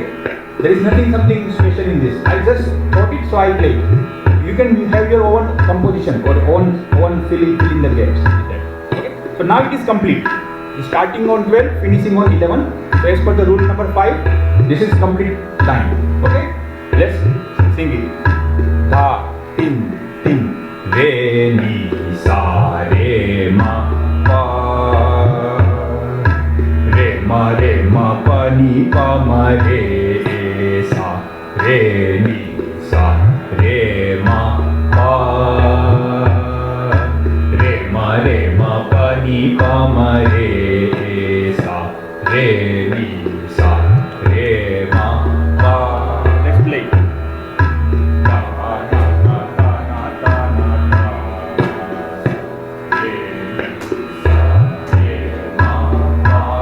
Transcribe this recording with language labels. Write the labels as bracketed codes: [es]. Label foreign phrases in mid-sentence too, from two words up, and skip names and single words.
[en] There is nothing something special in this. I just thought it, so I played. You can have your own composition or own fill in the gaps. Okay? So now it is complete. Starting on 12, finishing on 11. So as per the rule number 5, this is complete line. Okay? Let's sing it. Da, tin, tin, re, mi, sa, re, ma, pa. Re, ma, pa, ni, pa, ma, re, sa, re, mi, sa, re, ma, pa. Re, ma, pa, ni, pa, ma, re, sa, re, mi, sa, re, ma, pa. Let's play. Da, na, na, na, na, da, na, da. Re, mi, sa, re, ma, pa.